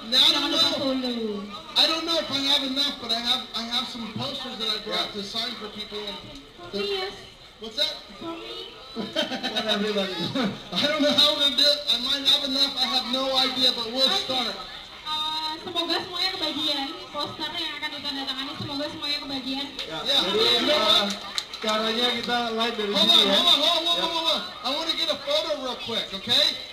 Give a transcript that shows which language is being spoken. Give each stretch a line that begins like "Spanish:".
English: Now,
Indonesian: jangan lupa follow.
English: I don't know if I have enough, but I have some posters that I brought to sign for people. Yes, What's that? for me. For everybody. I don't know how we're gonna do it. I might have enough. I have no idea, but we'll start.
Indonesian: Semoga semuanya kebagian. Poster yang akan ditandatangani, semoga semuanya kebagian. Ya,
English: Yeah.
Indonesian: jadi caranya kita live dari
English: Hold
Indonesian: sini ya.
English: on. I want to get a photo real quick, okay?